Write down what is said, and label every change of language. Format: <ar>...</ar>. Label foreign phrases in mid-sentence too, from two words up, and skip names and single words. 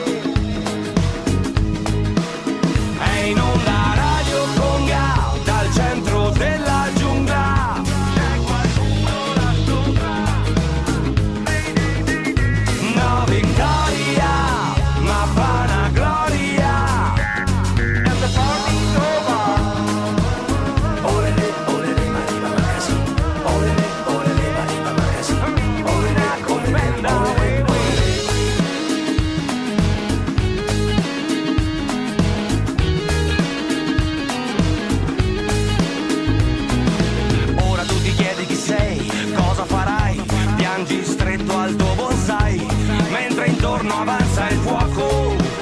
<it>È in onda Radio Conga, dal centro della giungla. C'è qualcuno là sopra. No Victoria, ma vana gloria.</it> <en>And the party's over. Olele, olele, mariba magazine. Olele, olele, mariba magazine. Olele,</en> <it>commenda, ora tu ti chiedi chi sei, cosa farai, piangi stretto al tuo bonsai, mentre intorno avanza il fuoco,</it>